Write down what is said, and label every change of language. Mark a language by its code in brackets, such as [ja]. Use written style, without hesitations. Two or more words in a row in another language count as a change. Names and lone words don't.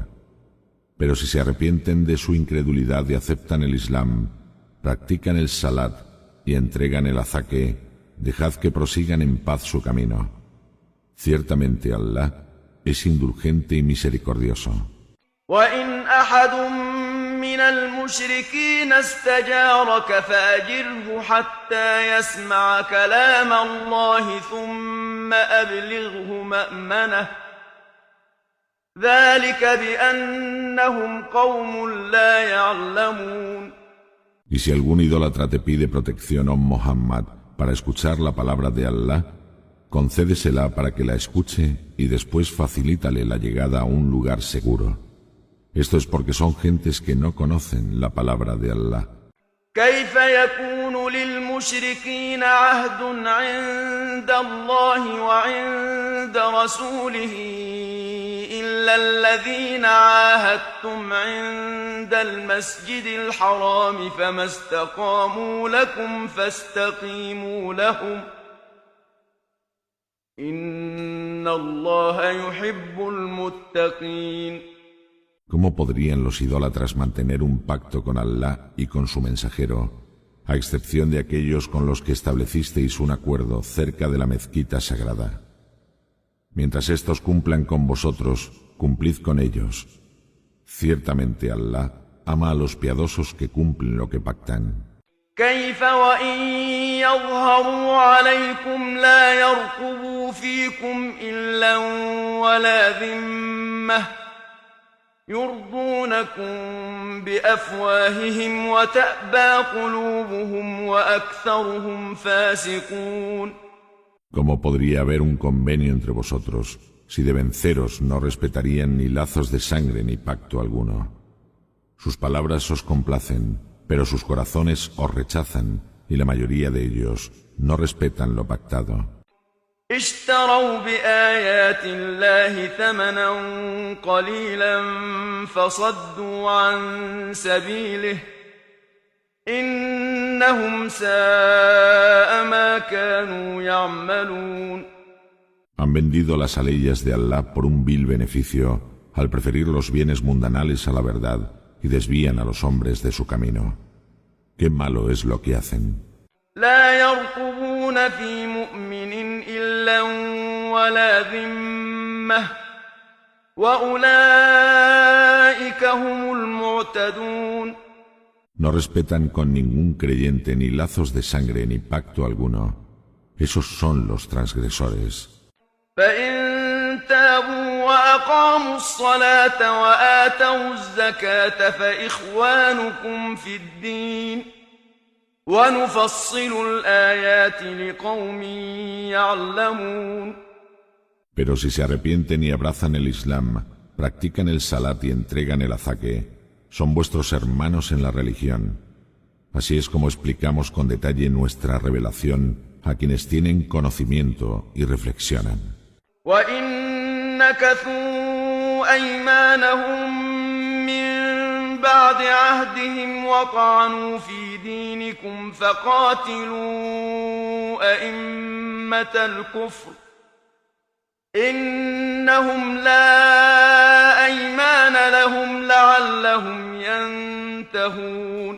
[es] Pero si se arrepienten de su incredulidad y aceptan el Islam, practican el salat y entregan el azaque, dejad que prosigan en paz su camino. Ciertamente Allah es indulgente y misericordioso. [ar] وإن أحد من المشركين استجارك فأجره حتى يسمع كلام الله ثم أبلغه مأمنه ذلك بأنهم قوم لا يعلمون. [es] Y si algún idólatra te pide protección, oh Muhammad, para escuchar la palabra de Allah, concédesela para que la escuche y después facilítale la llegada a un lugar seguro. Esto es porque son gentes que no conocen la palabra de Allah. [ar] كيف يكون للمشركين عهد عند الله وعند رسوله إلا الذين عاهدتم عند المسجد الحرام فما استقاموا لكم فاستقيموا لهم إن الله يحب المتقين. [es] ¿Cómo podrían los idólatras mantener un pacto con Allah y con su mensajero, a excepción de aquellos con los que establecisteis un acuerdo cerca de la mezquita sagrada? Mientras éstos cumplan con vosotros, cumplid con ellos. Ciertamente Allah ama a los piadosos que cumplen lo que pactan. [ar] كيف وإن يظهروا عليكم لا يرقبوا فيكم إلا ولا ذمة يرضونكم بأفواههم وتأبى قلوبهم وأكثرهم فاسقون. [es] ¿Cómo podría haber un convenio entre vosotros si de venceros no respetarían ni lazos de sangre ni pacto alguno? Sus palabras os complacen, pero sus corazones os rechazan y la mayoría de ellos no respetan lo pactado. [ar] اشتروا بآيات الله ثمنا قليلا فصدوا عن سبيله إنهم ساء ما كانوا يعملون. [es] Han vendido las aleyas de Allah por un vil beneficio al preferir los bienes mundanales a la verdad y desvían a los hombres de su camino. Qué malo es lo que hacen. [ar] لا يرقبون في مؤمن إلا ولا ذمة وأولئك هم المعتدون. [es] No respetan con ningún creyente ni lazos de sangre ni pacto alguno. Esos son los transgresores. [ar] فإن تابوا وأقاموا الصلاة وآتوا الزكاة فإخوانكم في الدين ونفصل الآيات لقوم يعلمون. [es] Pero si se arrepienten y abrazan el Islam, practican el salat y entregan el azaque, son vuestros hermanos en la religión. Así es como explicamos con detalle nuestra revelación a quienes tienen conocimiento y reflexionan. [ar] وَإِن نَكَثُوا أَيْمَانَهُم مِّن بَعْدِ عَهْدِهِمْ وَطَعَنُوا فِي دِينِكُمْ فَقَاتِلُوا أَئِمَّةَ الْكُفْرِ إِنَّهُمْ لَا أَيْمَانَ لَهُمْ لَعَلَّهُمْ يَنْتَهُونَ.